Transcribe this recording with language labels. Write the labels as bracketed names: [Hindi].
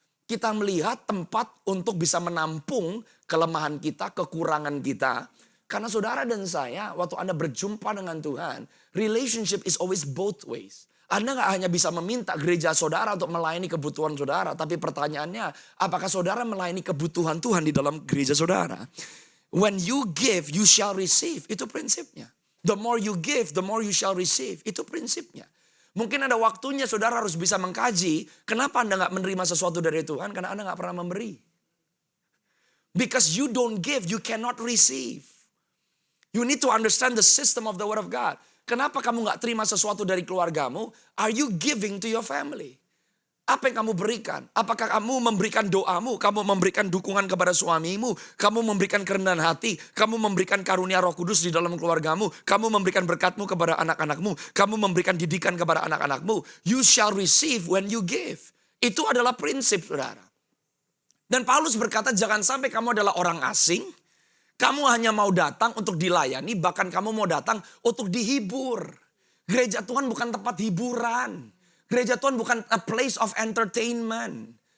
[Indonesian] Kita melihat tempat untuk bisa menampung kelemahan kita, kekurangan kita. Karena saudara dan saya, waktu Anda berjumpa dengan Tuhan, [English] relationship is always both ways. [Indonesian] Anda gak hanya bisa meminta gereja saudara untuk melayani kebutuhan saudara. Tapi pertanyaannya, apakah saudara melayani kebutuhan Tuhan di dalam gereja saudara? [English] When you give, you shall receive. [Indonesian] Itu prinsipnya. [English] The more you give, the more you shall receive. [Indonesian] Itu prinsipnya. Mungkin ada waktunya saudara harus bisa mengkaji, kenapa Anda gak menerima sesuatu dari Tuhan? Karena Anda gak pernah memberi. [English] Because you don't give, you cannot receive. You need to understand the system of the word of God. [Indonesian] Kenapa kamu gak terima sesuatu dari keluargamu? [English] Are you giving to your family? [Indonesian] Apa yang kamu berikan? Apakah kamu memberikan doamu? Kamu memberikan dukungan kepada suamimu? Kamu memberikan kerendahan hati? Kamu memberikan karunia Roh Kudus di dalam keluargamu? Kamu memberikan berkatmu kepada anak-anakmu? Kamu memberikan didikan kepada anak-anakmu? [English] You shall receive when you give. [Indonesian] Itu adalah prinsip, saudara. Dan Paulus berkata, jangan sampai kamu adalah orang asing. Kamu hanya mau datang untuk dilayani, bahkan kamu mau datang untuk dihibur. Gereja Tuhan bukan tempat hiburan. Gereja Tuhan bukan [English] a place of entertainment.